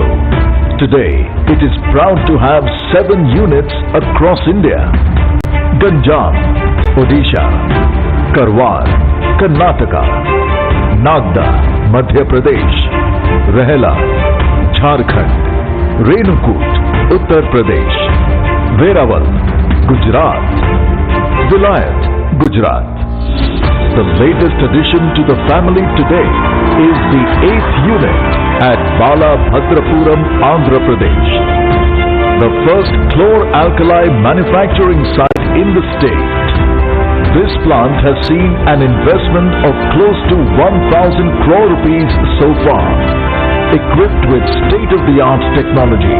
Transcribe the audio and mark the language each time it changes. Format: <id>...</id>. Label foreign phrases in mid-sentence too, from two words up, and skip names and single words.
<en>Today, it is proud to have 7 units across India. Ganjam, Odisha, Karwar, Karnataka, Nagda, Madhya Pradesh, Rahela, Jharkhand, Renukut, Uttar Pradesh, Verawal, Gujarat, Vilayat, Gujarat. The latest addition to the family today is the 8th unit at Balabhadrapuram, Andhra Pradesh. The first chlor-alkali manufacturing site in the state. This plant has seen an investment of close to 1,000 crore rupees so far, equipped with state-of-the-art technology.</en>